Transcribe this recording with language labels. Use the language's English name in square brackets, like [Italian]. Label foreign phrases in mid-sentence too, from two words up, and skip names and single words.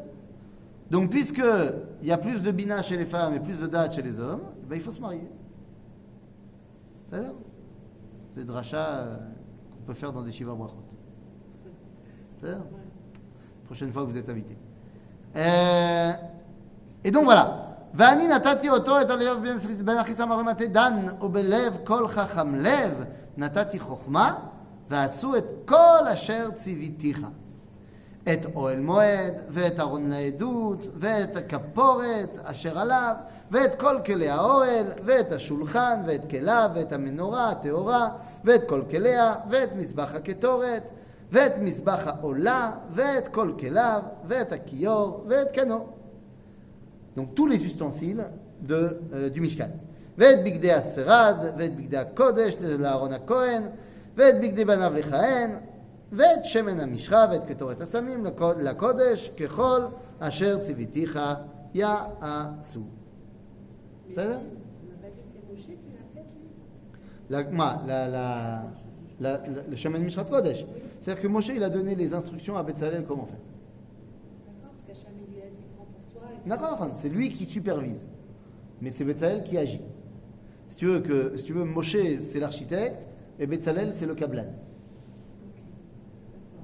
[French] Donc, puisqu'il y a plus de bina chez les femmes et plus de date chez les hommes, ben, il faut se marier. C'est-à-dire? C'est dracha qu'on peut faire dans des [Hebrew] שבע ברכות. [French] C'est-à-dire? Prochaine fois que vous êtes invité. Et donc voilà. [Hebrew] ואני נתתי אותו את הלב בין אחיסם הרמתי דן ובלב כל חכם לב נתתי חוכמה ועשו את כל אשר ציוויתיך את אוהל מועד ואת ארון לעדות ואת הכפורת אשר עליו ואת כל כלי האוהל ואת השולחן ואת כליו ואת המנורה הטהורה ואת כל כליה ואת מזבח הקטורת ואת מזבח העולה ואת כל כליו ואת הכיור ואת קנו. [French] Donc tous les ustensiles du Mishkan. [Hebrew] ואת בגדי השרד, ואת בגדי הקודש לאהרון הכהן, ואת בגדי בניו לכהן, ואת שמן המשחה, ואת קטורת הסמים לקודש, ככל אשר ציוויתיך יעשו. בסדר? [French] On n'a pas dit que c'est Moshe qui l'a fait, lui. [Hebrew] מה? Le שמן משחת קודש. [French] C'est-à-dire que Moshe, il a donné les instructions à Betzalel comment faire. D'accord, parce qu'Hacham lui a dit prends pour toi. D'accord, c'est lui qui supervise. Mais c'est Betzalel qui agit. Si tu veux, Moshe, c'est l'architecte, et Betzalel, c'est le kablan. Ok, d'accord.